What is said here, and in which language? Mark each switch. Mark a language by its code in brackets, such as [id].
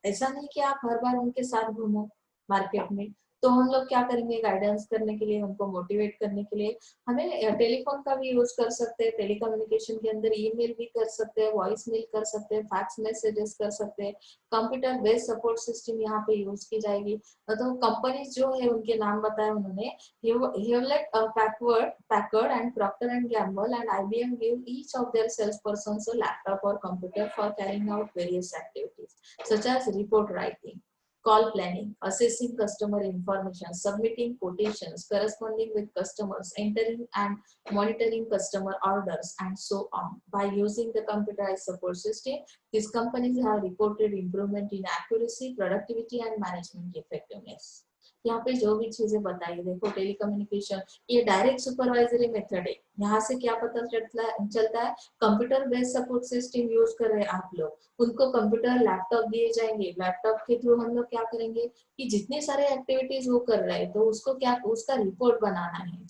[hi] ऐसा नहीं कि आप हर बार उनके साथ घूमो मार्केट में। तो हम लोग क्या करेंगे, गाइडेंस करने के लिए, उनको मोटिवेट करने के लिए हमें टेलीफोन का भी यूज कर सकते हैं। टेलीकम्युनिकेशन के अंदर ईमेल भी कर सकते हैं, वॉइस मेल कर सकते हैं, फैक्स मैसेजेस कर सकते हैं, कंप्यूटर बेस्ड सपोर्ट सिस्टम यहाँ पे यूज की जाएगी। तो कंपनीज जो है उनके नाम बताए उन्होंने, [en] Hewlett Packard and Procter and Gamble and IBM give each of their salespersons a laptop or computer for carrying out various activities such as report writing, call planning, assessing customer information, submitting quotations, corresponding with customers, entering and monitoring customer orders, and so on. By using the computerized support system, these companies have reported improvement in accuracy, productivity, and management effectiveness. [hi] यहाँ पे जो भी चीजें बताई, देखो telecommunication ये direct supervisory method है। यहाँ से क्या पता चलता है, computer based support system use कर रहे हैं आप लोग, उनको कंप्यूटर लैपटॉप दिए जाएंगे, लैपटॉप के थ्रू हम लोग क्या करेंगे कि जितने सारे एक्टिविटीज वो कर रहे हैं तो उसको क्या, उसका रिपोर्ट बनाना है।